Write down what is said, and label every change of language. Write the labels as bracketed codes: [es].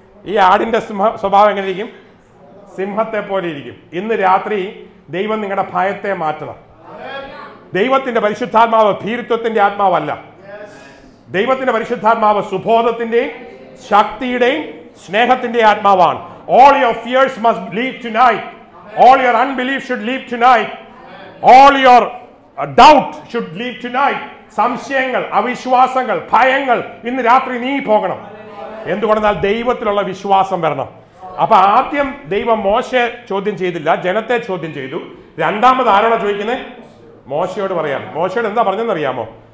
[ml] ഈ ആടിന്റെ സ്വഭാവം എങ്ങനെ ഇരിക്കും? സിംഹത്തെ പോലെ ഇരിക്കും. ഇന്ന് രാത്രി ദൈവം നിങ്ങളുടെ ഭയത്തെ മാറ്റണം. ദൈവത്തിന്റെ പരിശുദ്ധാത്മാവ് ഭീരുത്വത്തിന്റെ ആത്മാവല്ല. ദൈവത്തിന്റെ പരിശുദ്ധാത്മാവ് സുബോധത്തിന്റെയും ശക്തിയുടെയും സ്നേഹത്തിന്റെ ആത്മാവാണ്. [en] All your fears must leave tonight. All your unbelief should leave tonight. All your doubt should leave tonight. [ml] സംശയങ്ങൾ, അവിശ്വാസങ്ങൾ, ഭയങ്ങൾ ഇന്ന് രാത്രി നീ പോകണം. എന്തുകൊണ്ടെന്നാൽ ദൈവത്തിലുള്ള വിശ്വാസം വരണം. അപ്പൊ ആദ്യം ദൈവം മോശയെ ചോദ്യം ചെയ്തില്ല, ജനത്തെ ചോദ്യം ചെയ്തു. രണ്ടാമത് ആരോടാ ചോദിക്കുന്നത്? മോശയോട് പറയാം. മോശയോട് എന്താ പറഞ്ഞെന്നറിയാമോ?